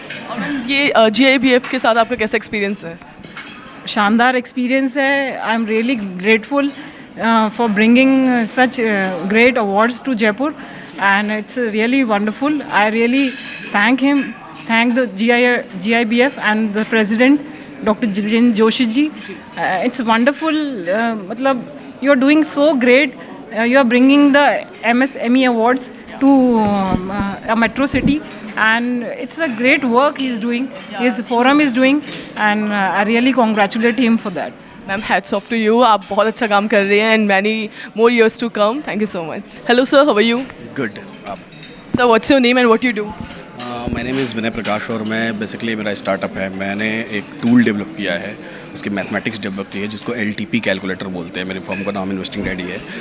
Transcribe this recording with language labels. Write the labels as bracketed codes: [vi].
[hi] और ये GIBF के साथ आपका कैसा एक्सपीरियंस है? शानदार एक्सपीरियंस है. [en] I am really grateful for bringing such great awards to Jaipur and it's really wonderful. I really thank the GIBF and the president Dr. Jiten Joshi ji. It's wonderful. मतलब you are doing so great. You are bringing the MSME awards to a metro city and it's a great work he is doing. His forum is doing and I really congratulate him for that. Ma'am hats off to you. [hi] आप बहुत अच्छा काम कर रही हैं [en] And many more years to come. Thank you so much. Hello sir, how are you? Good. Sir what's your name and what you do? My name is [hi] विनय प्रकाश और मैं basically मेरा स्टार्टअप है. मैंने एक टूल डेवलप किया है, उसकी mathematics develop की है जिसको LTP कैलकुलेटर बोलते हैं. मेरे फर्म का नाम इन्वेस्टिंग डैडी है.